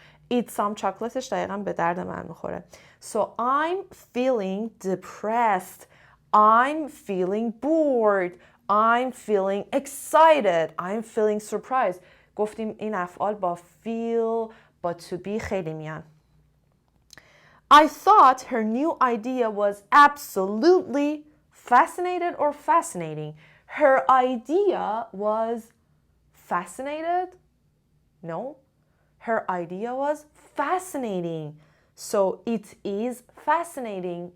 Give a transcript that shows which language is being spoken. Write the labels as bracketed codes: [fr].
[en] Eat some chocolateش دقیقاً به درد من میخوره. So I'm feeling depressed. I'm feeling bored. I'm feeling excited. I'm feeling surprised. [fa] گفتیم این افعال با feel با to be خیلی میان. [en] I thought her new idea was absolutely fascinated or fascinating. Her idea was fascinated? No. Her idea was fascinating. So it is fascinating.